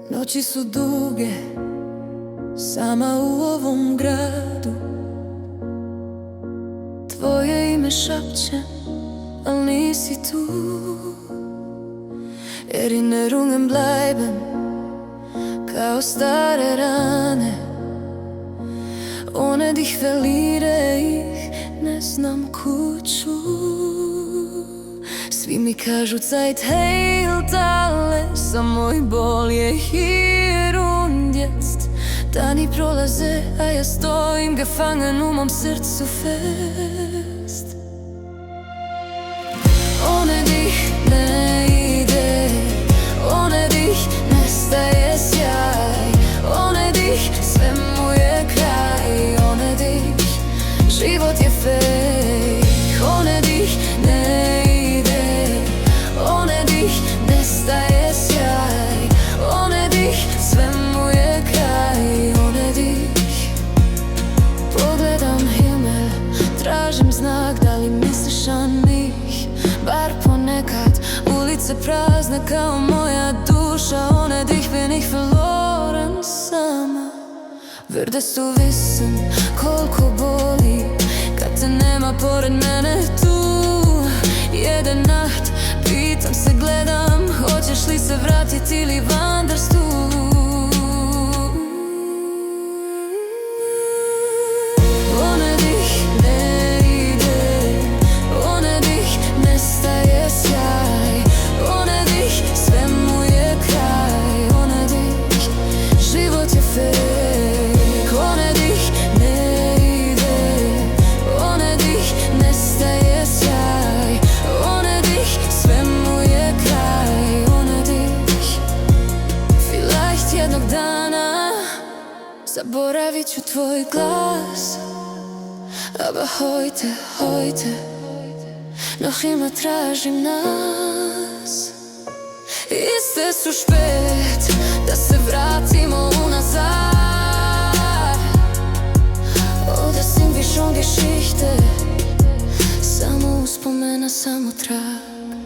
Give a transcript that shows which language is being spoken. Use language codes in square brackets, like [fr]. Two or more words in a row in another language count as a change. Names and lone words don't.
[hr] Noći su duge, sama u ovom gradu. Tvoje ime šapćem, al nisi tu. [de] Erinnerungen bleiben [hr] kao stare rane. [de] Ohne dich verliere ich, [hr] ne znam kuću. Svi mi kažu [de] Zeit heilt alles, [hr] a moj bol je [de] hier und jetzt. [hr] Dani prolaze, a ja stojim gefangen u mom srcu fest. [de] Ohne dich [hr] ne ide, [de] ohne dich [hr] nestaje sjaj. [de] Ohne dich [hr] sve mu je kraj, [de] ohne dich [hr] život je fake. [de] Ohne dich [hr] ne ide, [de] ohne dich [hr] nestaje sjaj. [de] Ohne dich [hr] sve mu je kraj, [de] ohne dich. [hr] Pogledam himmel, tražim znak, da li misliš na njih? Bar ponekad, ulice prazne kao moja duša. [de] Ohne dich bin ich verloren sama. Würdest du wissen [hr] koliko boli kad te nema pored mene tu? [de] Jede nacht [hr] pitam se, gledam, hoćeš li se vratiti ili [de] wanderst du? Ohne dich [hr] ne ide, [de] ohne dich [hr] nestaje sjaj. [de] Ohne dich [hr] sve mu je kraj, [de] ohne dich [hr] život je fake. [de] Ohne dich [hr] ne ide, [de] ohne dich [hr] nestaje sjaj. [de] Ohne dich [hr] sve mu je kraj, [de] ohne dich. [hr] Vielleicht jednog dana zaboravit ću tvoj glas, [de] aber heute, heute noch immer [hr] tražim nas. [de] Ist es zu spät, [hr] da se vratimo unazad? [de] Oder sind wir schon Geschichte? [hr] Samo uspomena, samo trag.